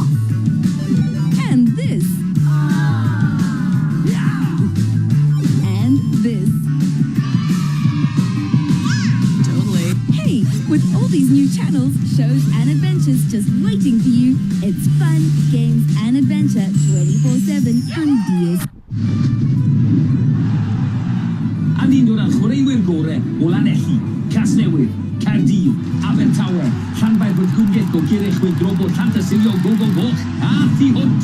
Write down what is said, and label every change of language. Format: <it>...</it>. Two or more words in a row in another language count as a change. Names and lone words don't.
<en>And this. And this. Totally. Hey, with all these new channels, shows, and adventures just waiting for you, it's fun, games, and adventure 24/7 on DS.</en> <cy>Ni'n dod â'r chwaraewyr gorau o Lanelli, Casnewydd, Caerdydd, Abertawe, Llanfair Bwrthgwngell, Gogerychwyd, Drobo, Llantysilio, Gogo Goch, a Thu Hwnt.</cy>